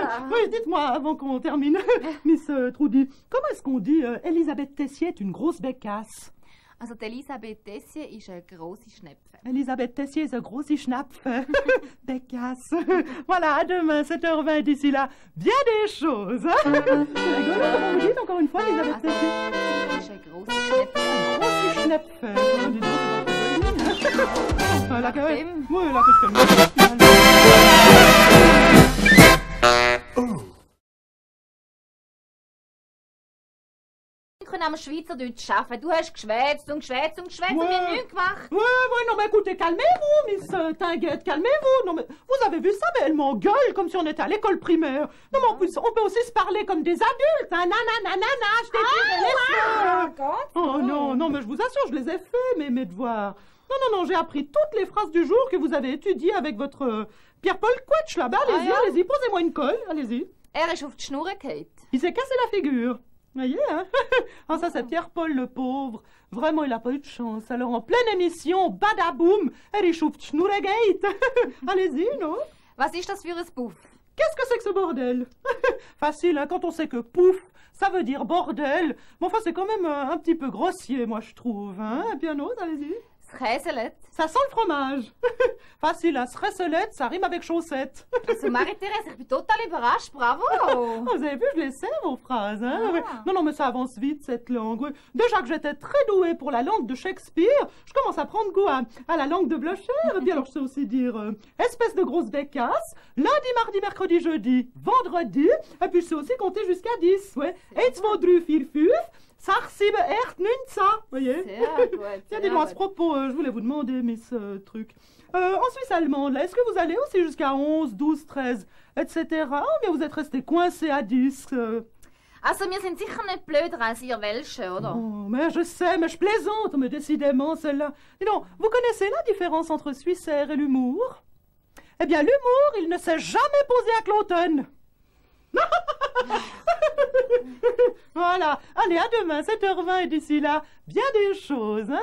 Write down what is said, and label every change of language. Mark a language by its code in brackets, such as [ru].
[fr] Oui, dites-moi, avant qu'on termine, Miss Trudy, comment est-ce qu'on dit Elisabeth Tessier est une grosse bécasse? [de] Also, Elisabeth Tessier ist eine grosse Schnepfe. Elisabeth Tessier ist eine grosse Schnapfe. [fr] Bécasse. Voilà, à demain, 7h20 d'ici là. Bien des choses, hein? C'est rigolo, comment vous dites encore une fois, Elisabeth Tessier? [de] Ist eine grosse Schnepfe. Grosse Schnepfe. [fr] Oh, dis donc, c'est pas très enfin, là, quand même. Oui, là, qu'est-ce que [de] Am Schweizerdeutsch arbeiten. Du hast geschwätzt und geschwätzt und geschwätzt und wir haben nichts gemacht. [fr] Ouais, non, mais écoutez, calmez-vous, Miss Tinguette, calmez-vous. Non, mais vous avez vu ça, mais elle m'engueule comme si on était à l'école primaire. Non, mais en plus, on peut aussi se parler comme des adultes. Hein. Nanana, je t'ai tiré les cheveux. Oh non, mais je vous assure, je les ai fait, mes devoirs. Non, j'ai appris toutes les phrases du jour que vous avez étudiées avec votre Pierre-Paul Quetsch là-bas. Allez-y, posez-moi une colle, allez-y. [de] Ist auf die Schnur gefallen. [fr] Il s'est cassé la figure. Voyez, hein? Ah, ça, c'est Pierre-Paul, le pauvre. Vraiment, il a pas eu de chance. Alors, en pleine émission, badaboum, [de] ist auf die Schnur gefallen. [fr] Allez-y, non? [de] Was ist das für ein Puff? [fr] Qu'est-ce que c'est que ce bordel? Facile, hein, quand on sait que pouf, ça veut dire bordel. Mais enfin, c'est quand même un petit peu grossier, moi, je trouve. Hein? Piano, allez-y. [de] Käselett. [fr] Ça sent le fromage. Facile, hein? Sresselette, ça rime avec chaussette. [de] Also Marie-Thérèse, ich bin total überrascht, bravo. [fr] Oh, vous avez vu, je les sais, vos phrases. Hein? Ouais. Non, mais ça avance vite, cette langue. Oui. Déjà que j'étais très douée pour la langue de Shakespeare, je commence à prendre goût à la langue de Blocher. Et puis alors, je sais aussi dire espèce de grosse bécasse, lundi, mardi, mercredi, jeudi, vendredi. Et puis, je sais aussi compter jusqu'à 10. Ouais. 1, 2, 3, 4, 5. 6, 7, 8, 9, ça, voyez. Tiens, dis-moi à ce propos, je voulais vous demander, Miss Truc. En Suisse allemande, là, est-ce que vous allez aussi jusqu'à 11, 12, 13, etc. Ou bien vous êtes resté coincé à 10 [de] Also, wir sind sicher nicht blöder als ihr Welsche, oder? [fr] Oh, mais je sais, mais je plaisante, mais décidément, celle-là. Dis donc, vous connaissez la différence entre Suissaire et l'humour? Eh bien, l'humour, il ne s'est jamais posé à Cloton. Voilà, allez, à demain, 7h20 et d'ici là, bien des choses, hein.